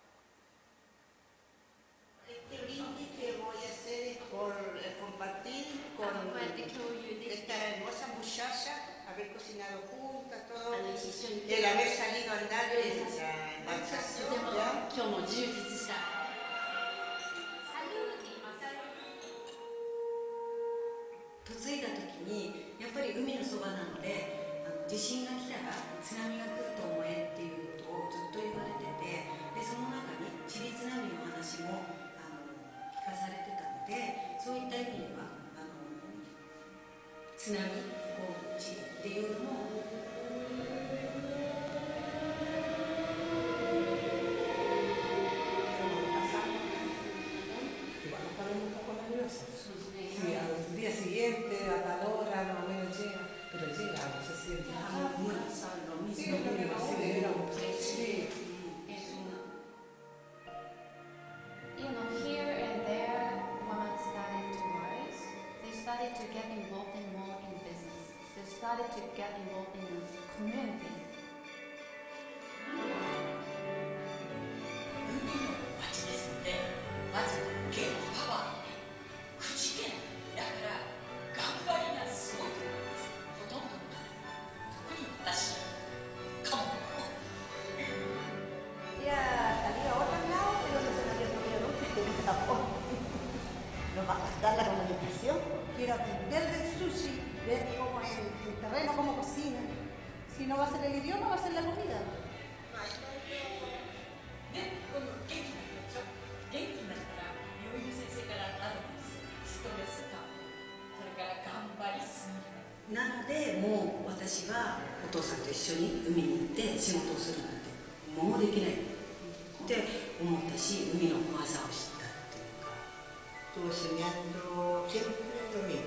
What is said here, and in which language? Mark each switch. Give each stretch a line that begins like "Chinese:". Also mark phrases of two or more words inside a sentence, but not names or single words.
Spanish: Este brindis que voy a hacer es por compartir con esta hermosa muchacha, haber cocinado juntas, todo, el haber salido a andar en la embarcación, ¿ya?
Japanese: 嫁いだ時にやっぱり海のそばなので地震が来たら津波が来ると思えっていうことをずっと言われてて、でその中にチリ津波の話も聞かされてたので、そういった意味では津波こうチリっていうのも
Spanish: al día siguiente, a tal hora, más o menos llega, pero llega, no se siente. Sí, es lo mismo, sí.
English: You know, here and there, women started to rise. They started to get involved more in business. They started to get involved in the community.
Japanese: 海の町ですので、まずゲームパワー口剣だから頑張りがすごいと思います。ほとんどの方、特に私かも。
Spanish: Ya salí a otro lado, pero no se me había ocurrido nunca que me tapó. Nos va a costar la comunicación. Quiero aprender del sushi, ver cómo es el terreno, cómo cocina. Si no va a ser el idioma, va a ser la comida.
Japanese: ね、今度元気になるでしょ。元気になったら病院の先生からアドバイス、ストレス感、それから頑張りすぎなので、もう私はお父さんと一緒に海に行って仕事をするなんてもうできないって思ったし、海の怖さを知ったっていうか。
Spanish: Estuve soñando siempre lo mismo.